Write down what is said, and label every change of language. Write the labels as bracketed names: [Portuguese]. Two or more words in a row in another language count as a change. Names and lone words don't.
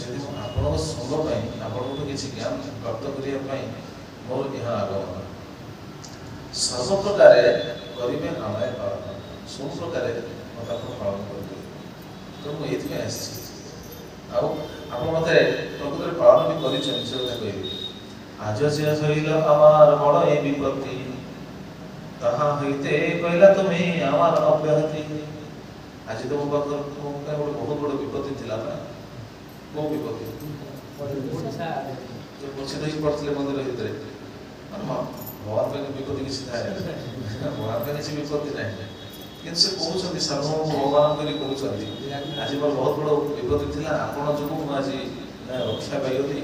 [Odia] ସେଥିପାଇଁ ଆପଣଙ୍କ ସଙ୍ଗ ପାଇଁ, ଆପଣଙ୍କଠୁ କିଛି ଜ୍ଞାନ ପ୍ରାପ୍ତ କରିବା ପାଇଁ ମୋର ଏହା ଆଗମନ। ସର୍ବପ୍ରକାରେ କରିବେ ଆମୟ ପାଳନ, ସବୁ ପ୍ରକାରେ ମୋତେ ଆପଣ ପାଳନ କରିବେ। ତ ମୁଁ ଏଇଥିପାଇଁ ଆସିଛି। ଆଉ ଆପଣ ମୋତେ ପ୍ରକୃତରେ ପାଳନ ବି କରିଛନ୍ତି, ସେ କଥା କହିବି। [Bangla] আজ যে হইল আমার বড় এই বিপত্তি, তাহা হইতে কইলা তুমি আমার অব্যাহতি। [Odia] ଆଜି ତ ମୋ ପାଖରେ ଗୋଟେ ବହୁତ ବଡ଼ ବିପତ୍ତି ଥିଲା ନା। କୋଉ ବିପତ୍ତି? ଯୋଉ ପଛରେ ହେଇକି ପଡ଼ିଥିଲେ ମନ୍ଦିର ଭିତରେ। ଭଗବାନ ପାଇଁ ବିପତ୍ତି କିଛି ନାହିଁ, ଭଗବାନ ପାଇଁ କିଛି ବିପତ୍ତି ନାହିଁ। କିନ୍ତୁ ସେ କହୁଛନ୍ତି ସାର୍ବଭୌମ ଭଗବାନ କରି କହୁଛନ୍ତି ଆଜି ମୋର ବହୁତ ବଡ଼ ବିପତ୍ତି ଥିଲା, ଆପଣ ଯୋଗୁଁ ମୁଁ ଆଜି ରକ୍ଷା ପାଇଗଲି।